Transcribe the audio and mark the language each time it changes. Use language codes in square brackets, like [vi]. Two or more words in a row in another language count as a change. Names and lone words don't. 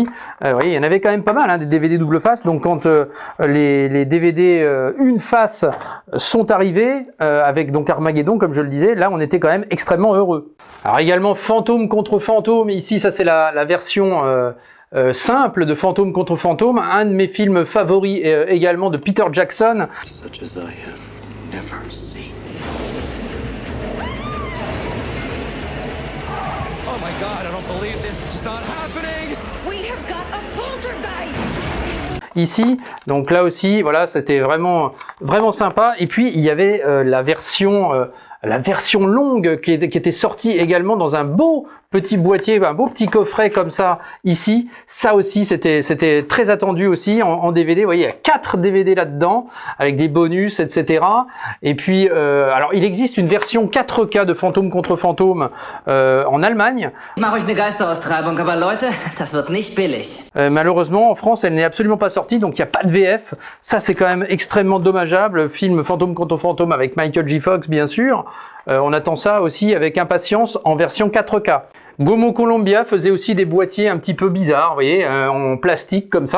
[fr] Vous voyez, il y en avait quand même pas mal hein, des DVD double face, donc quand les DVD une face sont arrivés avec donc Armageddon comme je le disais, là on était quand même extrêmement heureux. Alors également Fantôme contre Fantôme, ici ça c'est la version simple de Fantôme contre Fantôme, un de mes films favoris également de Peter Jackson. [en] Such as I have never seen. Oh my God, I don't believe this. This is not happening. We have got a poltergeist. [fr] Ici, donc là aussi, voilà, c'était vraiment sympa. Et puis il y avait la version longue qui était sortie également dans un beau petit boîtier, un beau petit coffret comme ça ici. Ça aussi c'était très attendu aussi en DVD. Vous voyez, il y a 4 DVD là-dedans avec des bonus, etc. Et puis alors il existe une version 4K de Fantôme contre Fantôme en Allemagne. [de] Ich mache euch eine Geisteraustreibung, aber Leute, das wird nicht billig. [fr] Malheureusement en France elle n'est absolument pas sortie, donc il n'y a pas de VF. Ça c'est quand même extrêmement dommageable. Le film Fantôme contre Fantôme avec Michael J. Fox bien sûr. On attend ça aussi avec impatience en version 4K. Gomo Columbia faisait aussi des boîtiers un petit peu bizarres, vous voyez, en plastique comme ça.